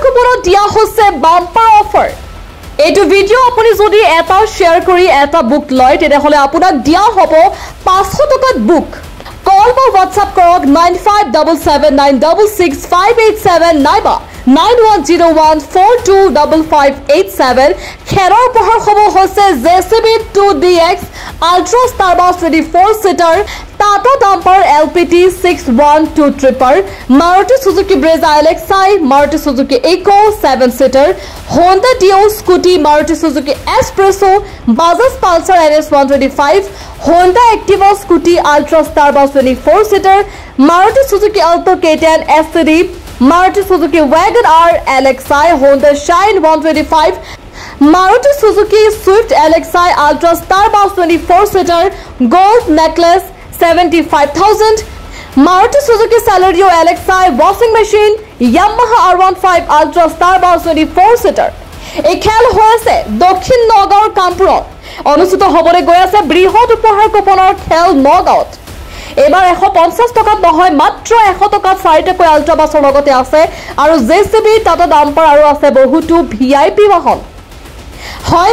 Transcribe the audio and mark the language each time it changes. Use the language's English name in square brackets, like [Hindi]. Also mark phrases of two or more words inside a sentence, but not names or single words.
[Assamese] দিয়া হৈছে বাম্পাৰ অফাৰ এইটো ভিডিও আপুনি যদি এটা শেয়াৰ কৰি এটা বুক লয় তেতিয়াহলে আপোনাক দিয়া হ'ব 500 টকাত বুক কল বা WhatsApp কৰক 9577966587 নাইবা 9101425587 খেৰৰ উপহাৰ হ'ব হৈছে JCB 2DX Ultra Starbucks 24 seater Tata Dumper LPT 612 tripper Maruti Suzuki Brezza LXi Maruti Suzuki Eco 7 seater Honda Dio Scooty Maruti Suzuki Espresso Bajaj Pulsar NS 125 Honda Activa Scooty Ultra Starbucks 24 seater Maruti Suzuki Alto K10 SCD Maruti Suzuki Wagon R LXi Honda Shine 125 Maruti Suzuki Swift LXi Ultra Starbucks 24 seater Gold Necklace 75,000 Maruti Suzuki Celerio LXi [English] washing machine [Assamese] Yamaha R15 Ultra Starbucks 24 seater এই খেল হৈছে দক্ষিণ নগাঁৱৰ কামপুৰত অনুষ্ঠিত হ'বলৈ গৈ আছে বৃহৎ উপহাৰ কুপনৰ খেল নগাঁৱত এবাৰ 150 টকাত নহয় মাত্ৰ 100 টকাত 4টাকৈ আল্ট্ৰা বাছৰ লগতে আছে আৰু JCB টাটা ডাম্পাৰ আৰু আছে বহুতো VIP বাহন হয়